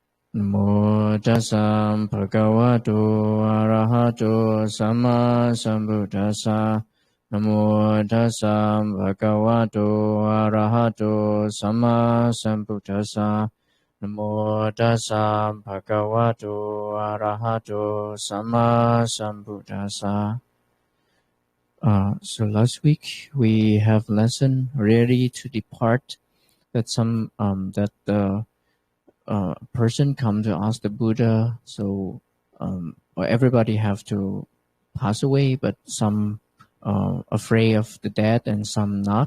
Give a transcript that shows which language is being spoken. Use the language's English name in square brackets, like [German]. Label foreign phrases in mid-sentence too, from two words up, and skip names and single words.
[Pali] Namo tassa bhagavato arahato sama sambuddhassa. Namo tassa bhagavato arahato sama sambuddhassa. Namo tassa bhagavato arahato sama sambuddhassa. [English] So last week we have lesson ready to depart. That the person come to ask the Buddha. So everybody have to pass away, but some afraid of the death and some not.